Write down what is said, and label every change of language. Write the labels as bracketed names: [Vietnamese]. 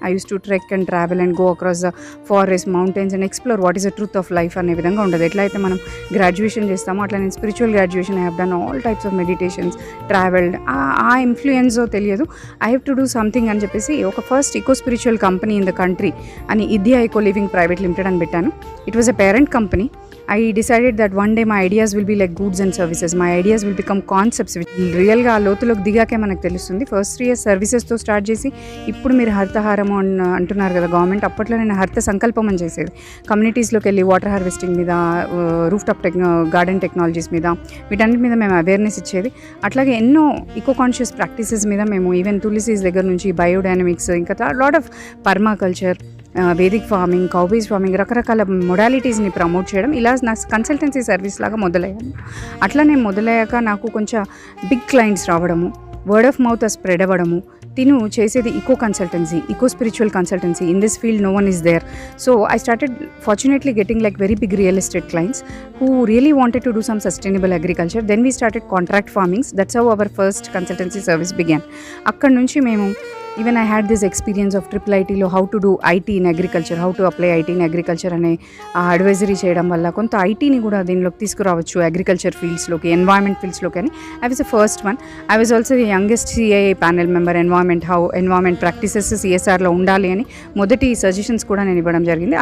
[English] I use to trek and travel and go across the forest, mountains and explore what is the truth of life [Telugu] అనే విధంగా ఉండదు. ఎట్లయితే మనం graduation చేస్తామో అట్లా నేను spiritual graduation [English] I have done all types of meditations, travelled. [Telugu] ఆ ఇన్ఫ్లుయెన్సో తెలియదు, [English] I have to do something [Telugu] అని చెప్పేసి ఒక [English] first eco spiritual company in the country [Telugu] అని ఇద్యా ఎకో లివింగ్ ప్రైవేట్ లిమిటెడ్ అని పెట్టాను. [English] It was a parent company. I decided that one day my ideas will be like goods and services. My ideas will become concepts which [Telugu] రియల్గా ఆ లోతులోకి దిగాకే మనకు తెలుస్తుంది. First 3 years సర్వీసెస్తో start చేసి ఇప్పుడు మీరు హరితహారం అంటున్నారు కదా గవర్నమెంట్, అప్పట్లో నేను హరిత సంకల్పం అని చేసేది. కమ్యూనిటీస్లోకి వెళ్ళి వాటర్ హార్వెస్టింగ్ మీద, రూఫ్ టాప్ గార్డెన్ టెక్నాలజీస్ మీద, వీటన్నిటి మీద మేము అవేర్నెస్ ఇచ్చేది. అట్లాగే ఎన్నో ఇకో కాన్షియస్ ప్రాక్టీసెస్ మీద మేము ఈవెన్ తులసీస్ దగ్గర నుంచి బయోడైనమిక్స్, ఇంకా lot of permaculture, Vedic farming, కౌబీస్ farming, రకరకాల మొడాలిటీస్ని ప్రమోట్ చేయడం, ఇలా నా కన్సల్టెన్సీ సర్వీస్ లాగా మొదలయ్యాను. అట్లా నేను మొదలయ్యాక నాకు కొంచెం బిగ్ క్లయింట్స్ రావడము, వర్డ్ ఆఫ్ మౌత్ స్ప్రెడ్ అవ్వడము. తిను చేసేది ఇకో consultancy, eco spiritual consultancy. [English] In this field no one is there. So I started fortunately getting like very big real estate clients who really wanted to do some sustainable agriculture. Then we started contract farmings. That's how our first consultancy service began. [Telugu] అక్కడ నుంచి మేము even [English] I had this experience of [Telugu] IIITలో [English] how to do IT in agriculture, how to apply IT in agriculture [Telugu] అనే advisory చేయడం వల్ల కొంత ఐటీని కూడా దీనిలోకి తీసుకురావచ్చు అగ్రికల్చర్ ఫీల్డ్స్లోకి, ఎన్వైరన్మెంట్ ఫీల్డ్స్లోకి అని. [English] I was the first one. I was also the youngest CII panel member. [Telugu] Environment practices CSRలో ఉండాలి అని మొదటి సజెషన్స్ కూడా నేను ఇవ్వడం జరిగింది.